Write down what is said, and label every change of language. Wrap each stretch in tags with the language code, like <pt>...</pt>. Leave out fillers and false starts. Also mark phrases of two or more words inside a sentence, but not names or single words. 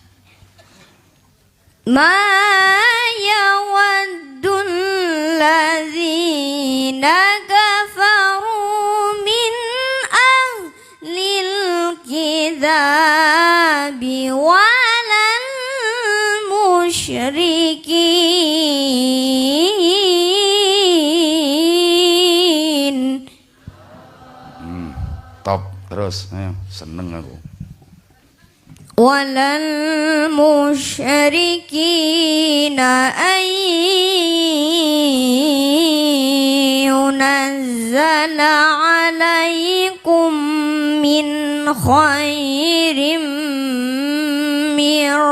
<ar>ما يود الذين كفروا من أهل الكتاب ولا المشركين.</ar> <jv>Top terus, ayo seneng aku.</jv> <ar>ولا المشركين أن ينزل عليكم من خير من</ar>